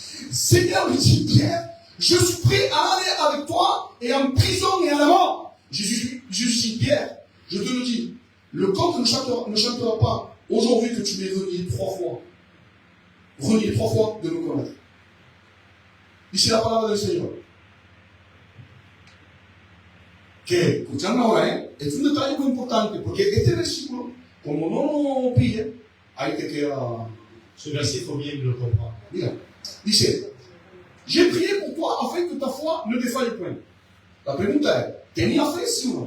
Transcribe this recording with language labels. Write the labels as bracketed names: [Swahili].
[French] Seigneur, lui dit Pierre, je suis prêt à aller avec toi et en prison et à la mort. Jésus dit Pierre, je te le dis, le cantique ne chantera pas aujourd'hui que tu m'aies renié 3 fois. Renié 3 fois de me connaître. [Spanish] Dice la palabra del Señor. Que, escuchando ahora, es un detalle muy importante, porque este versículo, como no lo pille, ahí te queda. [French] Ce verset, il faut bien le comprendre. [Spanish] Mira, dice, [French] j'ai prié pour toi afin que ta foi ne défaille point. [Spanish] La pregunta es, ¿tenía fe, sí o no?